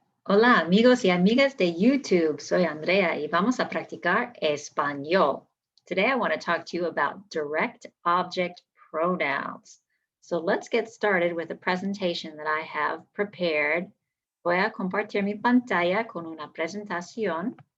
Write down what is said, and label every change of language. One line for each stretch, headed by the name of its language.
Spanish: Hola amigos y amigas de YouTube, soy Andrea y vamos a practicar español.
English: Today I want to talk to you about direct object pronouns. So let's get started with a presentation that I have prepared.
Spanish: Voy a compartir mi pantalla con una presentación.